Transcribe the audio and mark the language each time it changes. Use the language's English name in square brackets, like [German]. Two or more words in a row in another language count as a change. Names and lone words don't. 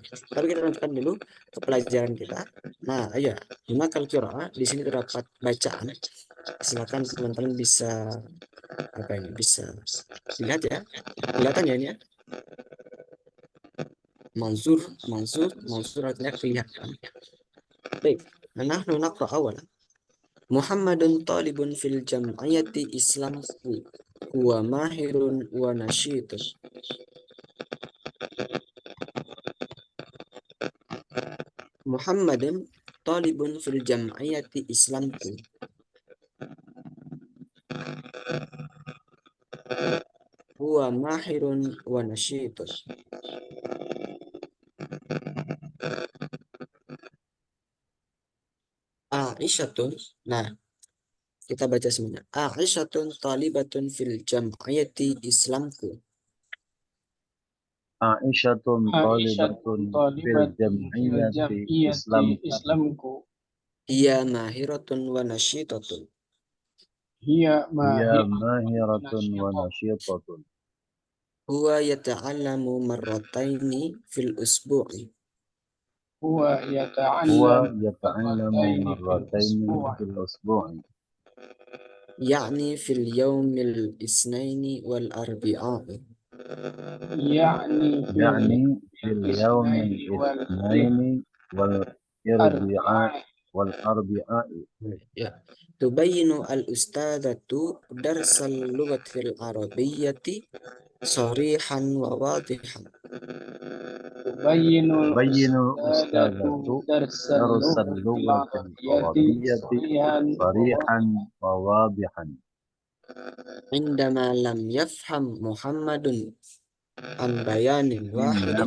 [Indonesian] Tapi kita lanjutkan dulu ke pelajaran kita. Nah, ya, [Arabic] هناك القراءة [Indonesian] di sini terdapat bacaan. Silakan teman-teman bisa apa ini? Bisa lihat ya. Kelihatan ya ini ya. Mansur, mansur artinya kelihatan. Baik, [Arabic] نحن نقرأ أولا محمد طالب في الجمعية الإسلامية هو ماهر ونشيط. محمد طالب في الجمعية الإسلامية هو ماهر ونشيط. [Indonesian] Aisyatun, nah kita baca semuanya. [Arabic] عائشة طالبة في الجمعية الإسلامية. Aisyatun Aisyatun طالبة في طالبة في jam'iyati jam'iyati Islam. islamku. هي ماهرة ونشيطة. Hiya Hiya ماهرة و ماهرة و nasyitatun. nasyitatun. هو يتعلم مرتين في الأسبوع. Huwa Huwa yata'allam yata'allamu مرتين في marrataini usbu'. في الأسبوع. يعني في اليوم الاثنين والأربعاء. يعني في يعني في اليوم الاثنين الاثنين والأربعاء والأربعاء. والأربعاء. يا تبين الأستاذة درس اللغة العربية صريحا وواضحا. تبين تبين الأستاذة الأستاذة درس درس اللغة اللغة العربية العربية صريحا صريحا وواضحا. وواضحا. عندما لم يفهم محمد عن بيان واحد.